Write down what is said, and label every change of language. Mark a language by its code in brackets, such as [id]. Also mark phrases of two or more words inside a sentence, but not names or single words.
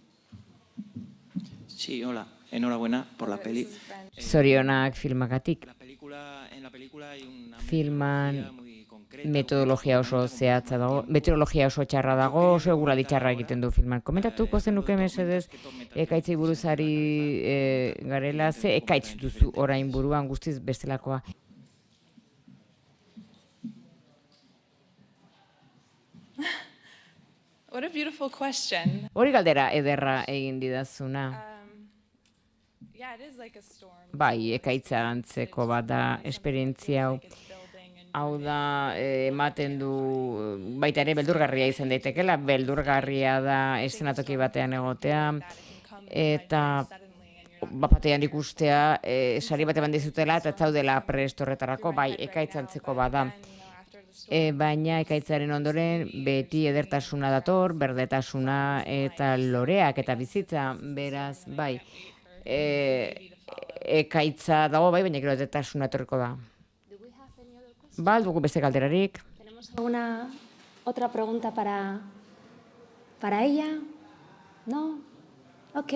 [es] Sí, hola. Enhorabuena por la peli. [eu] Zorionak filmagatik. [es] En la película hay una [eu] Filman metodologia oso zehatza dago, meteorologia oso txarra dago, oso eguraldi txarra egiten du filman. Komentatuko zenuke mesedez, ekaitzei buruzari garela, ze ekaitz duzu orain buruan guztiz bestelakoa? [en] What a beautiful question. [eu] Hori galdera ederra egin didazuna. [en] Yeah, it is like a storm. [eu] Bai, ekaitza antzeko bat da esperientzia hau. Hau da, ematen du, baita ere beldurgarria izan daitekela, beldurgarria da eszenatoki batean egotea, eta bapatean ikustea, sari bat eman dizutela eta ez zaudela prest horretarako, bai, ekaitza antzeko bat da. Baina ekaitzaren ondoren beti edertasuna dator, berdetasuna eta loreak eta bizitza, beraz, bai, ekaitza dago, bai, baina gero edertasuna etorriko da. Ba, dugu beste galderarik. [es] ¿Tenemos alguna otra pregunta para ella? ¿No? Ok.